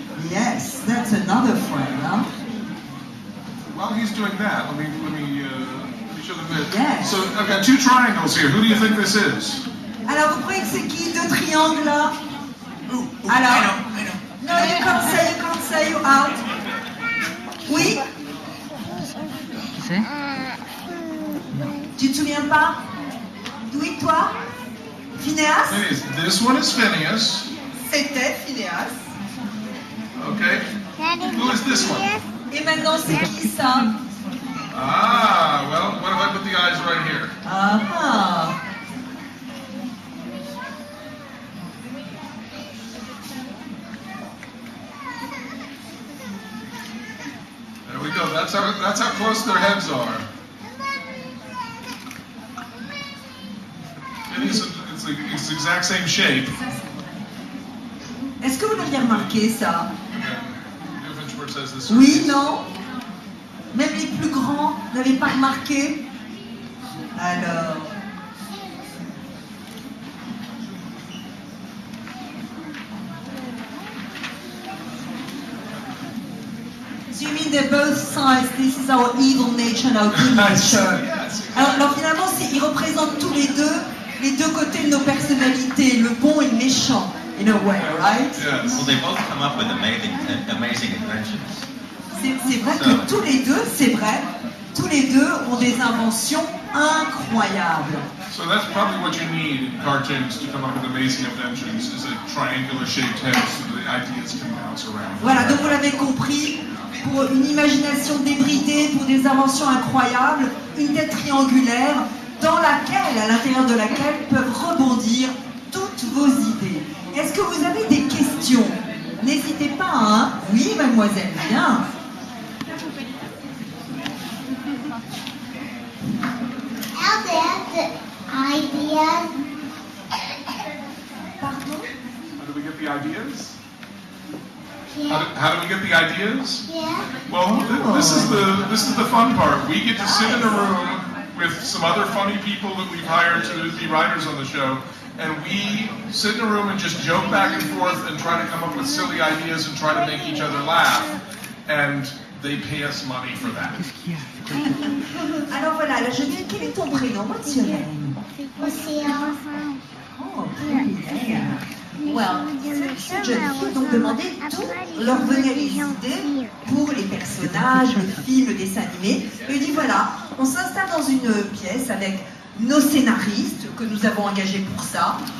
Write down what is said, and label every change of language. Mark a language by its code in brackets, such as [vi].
[en] yes, that's another friend, huh? While he's doing that, let me show them this. Yes. So I've got two triangles here. Who do you think this is? [fr] Alors, vous croyez que c'est qui, deux triangles là? Alors, [en] I know. no, you can't say, you out. [fr] Oui? Qui c'est? Tu te souviens pas? Oui, toi? Phineas? [en] Phineas. This one is Phineas. [fr] C'était Phineas. [en] Okay. Who is this one? [fr] Et maintenant, c'est qui ça? [en] Ah, well, what if I put the eyes right here? Ah. There we go. That's how close their heads are. It's the exact same shape. [fr] Est-ce que vous l'aviez remarqué ça? [en] Doofenshmirtz says this. [fr] Oui, non? Même les plus grands n'avaient pas remarqué? Alors... [en] So you mean they're both sides, this is our evil nature and our good nature. Yes. [fr] Alors finalement, ils représentent tous les deux côtés de nos personnalités, le bon et le méchant, [en] in a way, right? Yes. Well, they both come up with amazing inventions. [fr] C'est vrai que tous les deux, c'est vrai, tous les deux ont des inventions incroyables. [en] So that's probably what you need in cartoons to come up with amazing inventions, is a triangular shaped head so the ideas can bounce around. [fr] Voilà, donc vous l'avez compris, pour une imagination débridée, pour des inventions incroyables, une tête triangulaire dans laquelle, à l'intérieur de laquelle peuvent rebondir toutes vos idées. Est-ce que vous avez des questions? N'hésitez pas, hein? Oui, mademoiselle, bien. [en] How did the ideas? [fr] Pardon? [en] How do we get the ideas? Yeah. How do we get the ideas? Yeah. Well, this is the fun part. We get to sit in a room with some other funny people that we've hired to be writers on the show, and we sit in a room and just joke back and forth and try to come up with silly ideas and try to make each other laugh. And they pay us money for that. [fr] Alors voilà, là je dis, quel est ton prénom? [en] What's your name? [fr] Océan. Oh, très bien. Well, cette jeune fille donc demandait d'où leur venaient les idées pour les personnages, les films, les dessins animés. Et dit voilà, on s'installe dans une pièce avec nos scénaristes que nous avons engagés pour ça.